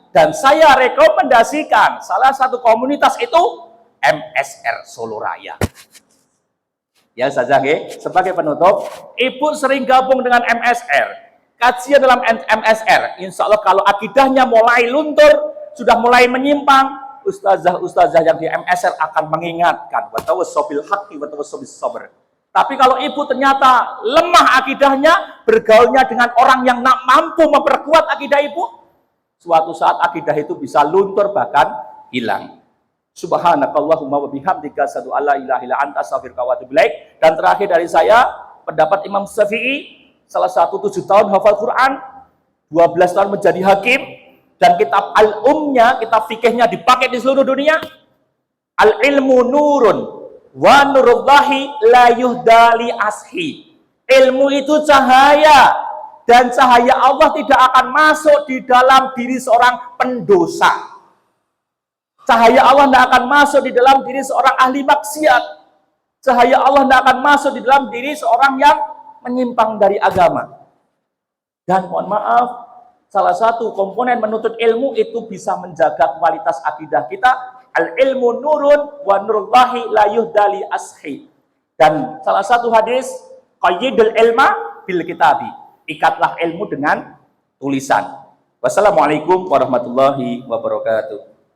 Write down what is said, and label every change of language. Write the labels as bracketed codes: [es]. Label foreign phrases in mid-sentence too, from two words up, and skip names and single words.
[id] Dan saya rekomendasikan salah satu komunitas itu MSR Solo Raya. Ya saja, sebagai penutup, Ibu sering gabung dengan MSR. Kajian dalam MSR, [ar] إن شاء الله [id] kalau akidahnya mulai luntur, sudah mulai menyimpang, ustazah-ustazah yang di MSR akan mengingatkan. [ar] وتواصوا بالحق وتواصوا بالصبر. [id] Tapi kalau ibu ternyata lemah akidahnya, bergaulnya dengan orang yang tak mampu memperkuat akidah ibu, suatu saat akidah itu bisa luntur bahkan hilang. [ar] سبحانك اللهم وبحمدك أشهد أن لا إله إلا أنت أستغفرك وأتوب إليك. [id] Dan terakhir dari saya, pendapat Imam Syafi'i, salah satu 7 tahun hafal Quran, 12 tahun menjadi hakim, dan kitab al-umnya, kitab fikihnya dipakai di seluruh dunia. [ar] العلم نور ونور الله لا يهدى لعاصي. [id] Ilmu itu cahaya, dan cahaya Allah tidak akan masuk di dalam diri seorang pendosa. Cahaya Allah tidak akan masuk di dalam diri seorang ahli maksiat. Cahaya Allah tidak akan masuk di dalam diri seorang yang menyimpang dari agama. Dan mohon maaf, salah satu komponen menuntut ilmu itu bisa menjaga kualitas akidah kita. [ar] العلم نور ونور الله لا يهدى لعاصي. [id] Dan salah satu hadis, [ar] قيدوا العلم بالكتاب. [id] Ikatlah ilmu dengan tulisan. [ar] والسلام عليكم ورحمة الله وبركاته.